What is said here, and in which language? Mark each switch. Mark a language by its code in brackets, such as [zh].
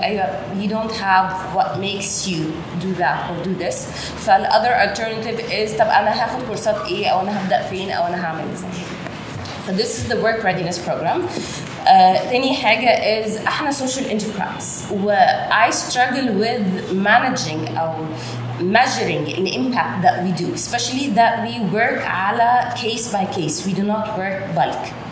[ar] ايوه [en] you don't have what makes you do that or do this. [ar] فال [en] other alternative is [ar] طب انا هاخد كورسات ايه، او انا هبدا فين، او انا هعمل ازاي. [en] So this is the work readiness program. [ar] تاني حاجة [en] is [ar] احنا [en] social enterprise و I struggle with managing أو measuring the impact that we do, especially that we work على case by case. We do not work bulk.